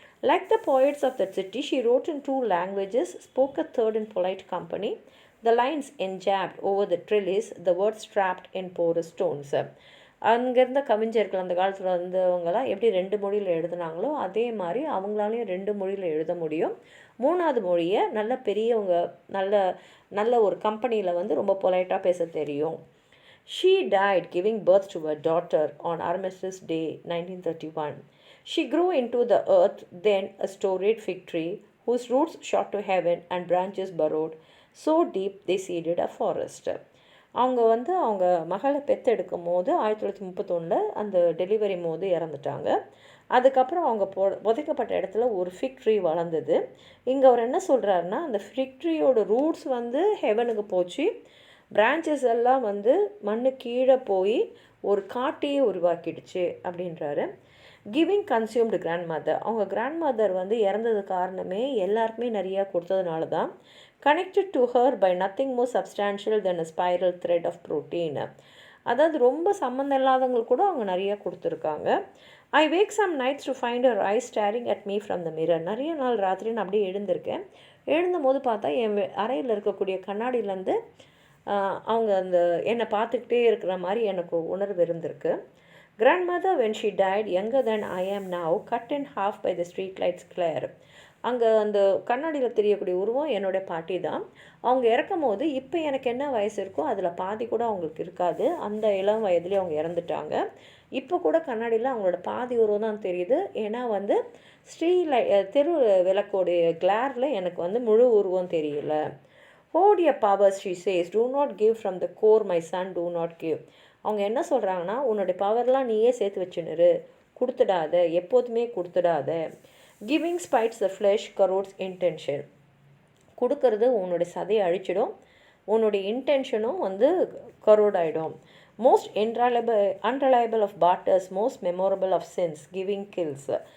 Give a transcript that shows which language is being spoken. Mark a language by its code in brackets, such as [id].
[en] Like the poets of that city, she wrote in 2 languages, spoke a third in polite company. The lines enjabbed over the trellis, the words trapped in porous stones. [ta] அங்கேருந்த கவிஞர்கள் அந்த காலத்தில் வந்தவங்களாம் எப்படி 2 மொழியில் எழுதுனாங்களோ அதே மாதிரி அவங்களாலையும் 2 மொழியில் எழுத முடியும். 3வது மொழியை நல்ல பெரியவங்க நல்ல ஒரு கம்பெனியில் வந்து ரொம்ப பொலைட்டாக பேச தெரியும். [en] She died giving birth to a daughter on Armistice Day 1931. She grew into the earth, then a storied fig tree, whose roots shot to heaven and branches burrowed so deep they seeded a forest. [ta] அவங்க வந்து அவங்க மகளை பெற்றெடுக்கும் போது 1931 அந்த delivery போது இறந்துட்டாங்க. அதுக்கப்புறம் அவங்க புதைக்கப்பட்ட இடத்துல ஒரு ஃபிக் ட்ரீ வளர்ந்தது. இங்கே அவர் என்ன சொல்கிறாருன்னா, அந்த ஃபிக் ட்ரீயோட ரூட்ஸ் வந்து ஹெவனுக்கு போச்சு, பிரான்ச்சஸ் எல்லாம் வந்து மண்ணு கீழே போய் ஒரு காட்டையே உருவாக்கிடுச்சு அப்படின்றாரு. [en] Giving consumed grandmother. [ta] அவங்க கிராண்ட் மதர் வந்து இறந்தது காரணமே எல்லாருக்குமே நிறையா கொடுத்ததுனால தான். [en] Connected to her by nothing more substantial than a spiral thread of protein. [ta] அதாவது ரொம்ப சம்மந்தம் இல்லாதவங்களுக்கு கூட அவங்க நிறையா கொடுத்துருக்காங்க. [en] I wake some nights to find a eye staring at me from the mirror. [ta] நிறைய நாள் ராத்திரி நான் அப்படியே எழுந்திருக்கேன். எழுந்தும் போது பார்த்தா என் அறையில் இருக்கக்கூடிய கண்ணாடியிலேருந்து அவங்க அந்த என்னை பார்த்துக்கிட்டே இருக்கிற மாதிரி எனக்கு உணர்வு இருந்திருக்கு. [en] Grandmother, when she died, younger than I am now, cut in half by the street lights glare. [ta] அங்கே அந்த கண்ணாடியில் தெரியக்கூடிய உருவம் என்னோடய பாட்டி தான். அவங்க இறக்கும் போது இப்போ எனக்கு என்ன வயசு இருக்கோ அதில் பாதி கூட அவங்களுக்கு இருக்காது. அந்த இளம் வயதுலேயே அவங்க இறந்துட்டாங்க. இப்போ கூட கண்ணாடியில் அவங்களோட பாதி உருவம் தான் தெரியுது. ஏன்னா வந்து தெரு விளக்கோடைய கிளாரில் எனக்கு வந்து முழு உருவம் தெரியல. [en] Hold your powers, she says. Do not give from the core, my son, do not give. [ta] அவங்க என்ன சொல்கிறாங்கன்னா, உன்னுடைய பவர்லாம் நீயே சேர்த்து வச்சுன்னு கொடுத்துடாத, எப்போதுமே கொடுத்துடாத. [en] Giving spites the flesh corrupts intention. [ta] கொடுக்கறது உன்னுடைய சதையை அழிச்சிடும், உன்னுடைய இன்டென்ஷனும் வந்து கரோட் ஆகிடும். [en] Most unreliable of barters, most memorable of sins, giving kills.